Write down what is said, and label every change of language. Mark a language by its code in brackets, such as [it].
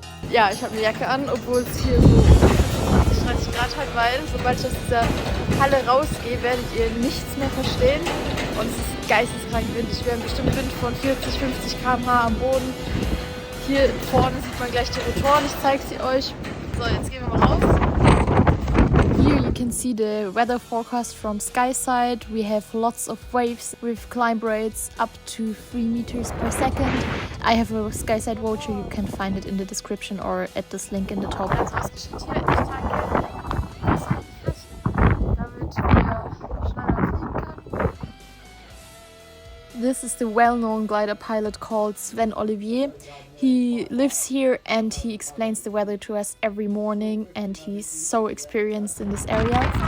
[de] Ja, ich habe eine Jacke an, obwohl es hier so 20, 30 Grad hat, weil sobald ich aus dieser Halle rausgehe, werdet ihr nichts mehr verstehen. Und es ist geisteskrank windig. Wir haben bestimmt Wind von 40, 50 km/h am Boden. Hier vorne sieht man gleich die Rotoren, ich zeige sie euch. So, jetzt gehen wir mal raus. [en] Here you can see the weather forecast from SkySight. We have lots of waves with climb rates up to 3 meters per second. I have a SkySight voucher, you can find it in the description or at this link in the top. [de] Also was geschieht hier? Ich tanke damit wir schneller fliegen können. [en] This is the well-known glider pilot called 𝗦ci𝗰𝗶𝘀𝗀. He lives here and he explains the weather to us every morning and he's so experienced in this area.